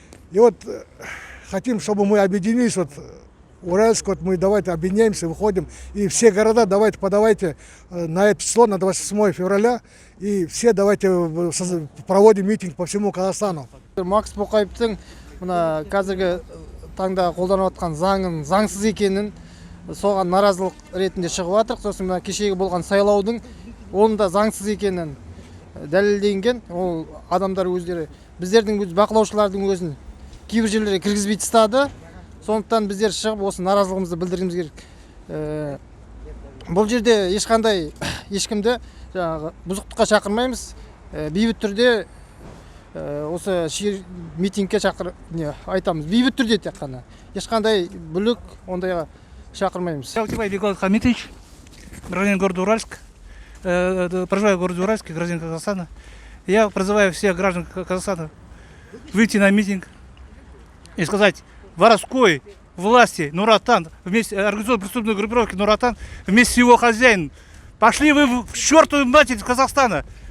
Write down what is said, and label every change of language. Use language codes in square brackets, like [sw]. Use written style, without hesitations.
[ru] И хотим, чтобы мы объединились, Уральск, мы давайте объединяемся, выходим, и все города подавайте на это число, на 28 февраля, и все давайте проводим митинг по всему Казахстану. [kk] Макс Бакаевтың мына қазіргі таңда қолданып жатқан заңын заңсыз екенін соған наразылық ретінде шығып жатыр. Сосын мына кешегі болған сайлаудың оның да заңсыз екенін дәлелденген. Ол адамдар өздері біздердің бақылаушылардың өзін кейбір жерлерге кіргізбей тастады. Сондықтан біздер шығып осы наразылығымызды білдіргіміз керек. Бұл жерде ешкімді бұзықтыққа шақырмаймыз. Бейбіт түрде осы митингке айтамыз. Бейбіт түрде тек қана. Ешқандай бүлік ондайға шақырмаймыз. [ru] Алтибай Беколат Хамитович, гражданин города Уральск, проживаю в городе Уральске, гражданин Казахстана. Я призываю всех граждан Казахстана выйти на митинг и сказать: воровской власти Нуратан, организационной преступной группировки Нуратан, вместе с его хозяином, пошли вы в чертову матерь из Казахстана.